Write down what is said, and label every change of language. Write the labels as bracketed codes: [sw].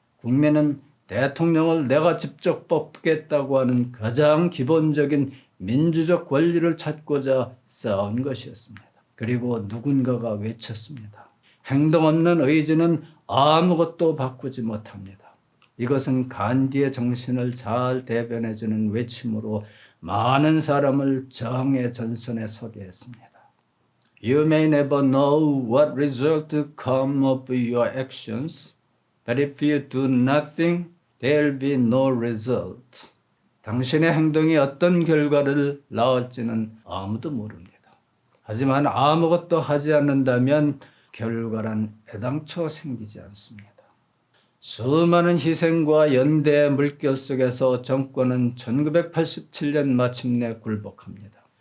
[ko] 국민은 대통령을 내가 직접 뽑겠다고 하는 가장 기본적인 민주적 권리를 찾고자 싸운 것이었습니다. 그리고 누군가가 외쳤습니다. 행동 없는 의지는 아무것도 바꾸지 못합니다. 이것은 간디의 정신을 잘 대변해주는 외침으로 많은 사람을 저항의 전선에 서게 했습니다. [en] You may never know what result will come of your actions, but if you do nothing, there'll be no result. [ko] 당신의 행동이 어떤 결과를 낳을지는 아무도 모릅니다. 하지만 아무것도 하지 않는다면 결과란 애당초 생기지 않습니다. 수많은 희생과 연대의 물결 속에서 정권은 1987년 마침내 굴복합니다.